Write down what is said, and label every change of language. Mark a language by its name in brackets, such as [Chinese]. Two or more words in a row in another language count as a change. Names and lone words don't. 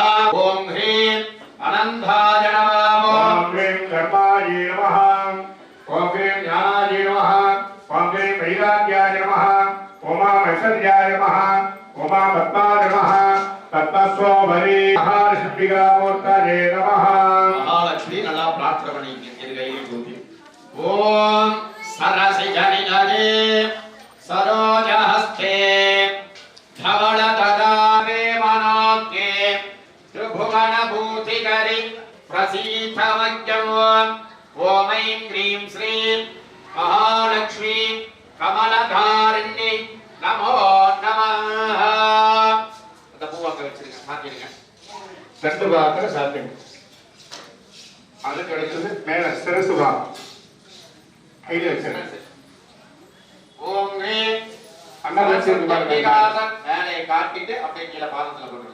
[Sanskrit] ॐ ह्रीं अनन्ताय नमः, ॐ ह्रीं कर्माय नमः, ॐ ह्रीं ज्ञानाय नमः, ॐ ह्रीं वैराग्याय नमः, ॐ ऐश्वर्याय नमः, ॐ पद्माय नमः, पद्मेश्वरे, महालक्ष्मी मूर्तये नमः. [Tamil] மகாலட்சுமி நல்லா பிரார்த்தனை பண்ணிங்க. இரு கையை தூக்கி [Sanskrit] ॐ सरसिजनिलये सरोजहस्ते धवलतदावे मनोज्ञे त्रिभुवनभूतिकरि प्रसीथमज्ञम् ॐ ऐं ह्रीं श्रीं महालक्ष्मी कमलधारिण्यै नमो नमः. [Tamil] அந்த பூவாக்க வச்சிருங்க, சாத்திடுங்க. ரெண்டு பாகத்துல சாத்திடுங்க. அதுக்கு அடுத்தது மேல சிரசு பாகம் கையில வச்சிருங்க. [Sanskrit] ஓம் ह्रीं [Tamil] அண்ணா வச்சிருக்க மேலே காட்டிட்டு அப்படியே கீழே பாதத்துல போடுங்க.